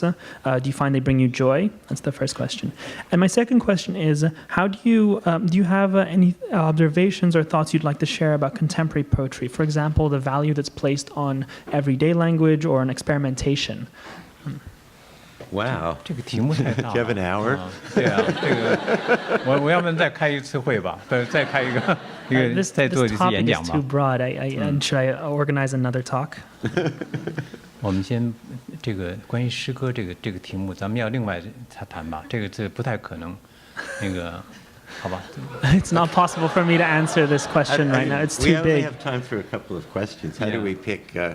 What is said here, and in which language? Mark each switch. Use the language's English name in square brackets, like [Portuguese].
[English] Do you find they bring you joy? That's the first question. And my second question is, how do you have any observations or thoughts you'd like to share about contemporary poetry? For example, the value that's placed on everyday language or on experimentation. Wow. [Chinese] 这个题目太大了。 [English] Do you have an hour? [Chinese] 对啊，这个我要不然再开一次会吧，再开一个再做一次演讲吧。 [English] This topic is too broad. Should I organize another talk? [Chinese] 我们先这个关于诗歌这个题目，咱们要另外谈吧。这不太可能，那个。好吧 [English] It's not possible for me to answer this question right now. It's too big. We only have time for a couple of questions. How do we pick?